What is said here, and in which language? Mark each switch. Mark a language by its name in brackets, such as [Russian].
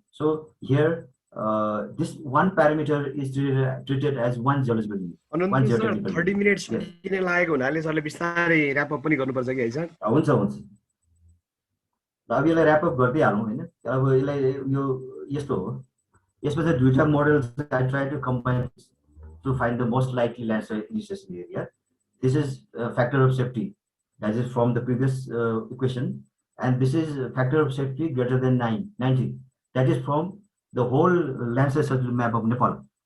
[English] So here, this one parameter is treated as one geological unit. [Nepali] Ananta sir, 30 minutes किन लागेको हुनाले सरले बिस्तारै र्याप अप पनि गर्नुपर्छ कि है सर? हुन्छ हुन्छ। अब यसलाई र्याप अप गर्दै हालौँ हैन? अब यसलाई यो यस्तो हो। यसमा चाहिँ दुईटा model [English] I try to combine to find the most likely landslide initiation area. This is a factor of safety, that is from the previous equation, and this is a factor of safety greater than 90. That is from the whole landslide circular map of Nepal.